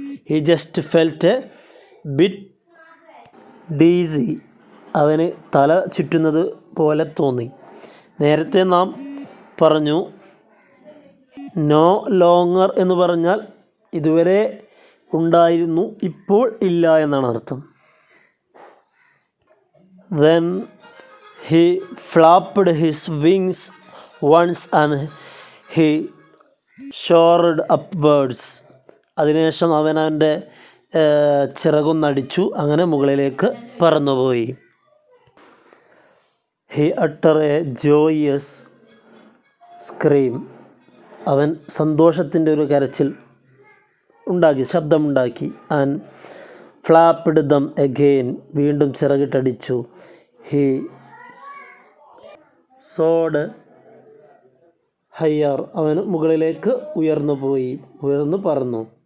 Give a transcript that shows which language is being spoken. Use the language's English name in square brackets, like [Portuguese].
[English] he just felt a bit dizzy, [Malayalam] അവന് തല ചുറ്റുന്നത് പോലെ തോന്നി. നേരത്തെ നാം പറഞ്ഞു നോ ലോങ്ങർ എന്ന് പറഞ്ഞാൽ ഇതുവരെ ഉണ്ടായിരുന്നു, ഇപ്പോൾ ഇല്ല എന്നാണ് അർത്ഥം. [English] Then he flapped his wings once and he soared upwards, [Malayalam] അതിനുശേഷം അവൻ അവൻ്റെ ചിറകൊന്നടിച്ചു, അങ്ങനെ മുകളിലേക്ക് പറന്നുപോയി. [English] He uttered a joyous scream, [Malayalam] അവൻ സന്തോഷത്തിൻ്റെ ഒരു കരച്ചിൽ ഉണ്ടാക്കി, ശബ്ദമുണ്ടാക്കി. [English] and flapped them again, [Malayalam] വീണ്ടും ചിറകിട്ടടിച്ചു. [English] he soared higher, [Malayalam] അവൻ മുകളിലേക്ക് ഉയർന്നു പറന്നു.